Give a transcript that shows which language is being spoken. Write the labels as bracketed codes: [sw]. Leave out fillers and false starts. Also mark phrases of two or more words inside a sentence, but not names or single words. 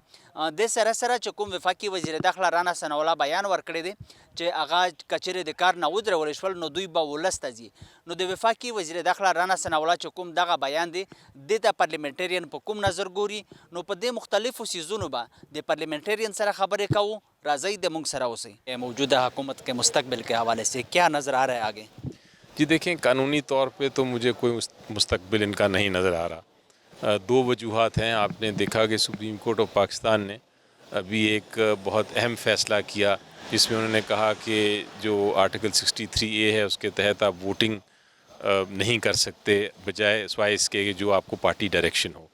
[ps] د سره سره چې کوم وفاقي وزیر داخله رانا ثناء الله بیان ورکړی دی چې هغه کچېرې د کار نه ودرول شول نو دوی به ولس ته ځي. نو د وفاقي وزیر داخله رانا ثناء الله چې کوم دغه بیان دی دې ته پارلیمنټرین په کوم نظر ګوري نو په دې مختلفو سیزونو به د پارلیمنټرین سره خبرې کوو. راځئ د موږ سره اوسئ. [ur] موجودہ حکومت کے مستقبل کے حوالے سے کیا نظر آ رہا ہے آگے؟ جی دیکھیں، قانونی طور پہ تو مجھے کوئی مستقبل ان کا نہیں نظر آ رہا. دو وجوہات ہیں. آپ نے دیکھا کہ سپریم کورٹ آف پاکستان نے ابھی ایک بہت اہم فیصلہ کیا جس میں انہوں نے کہا کہ جو آرٹیکل 63A ہے اس کے تحت آپ ووٹنگ نہیں کر سکتے بجائے سوائے اس کے جو آپ کو [en] party direction [ur] ہو.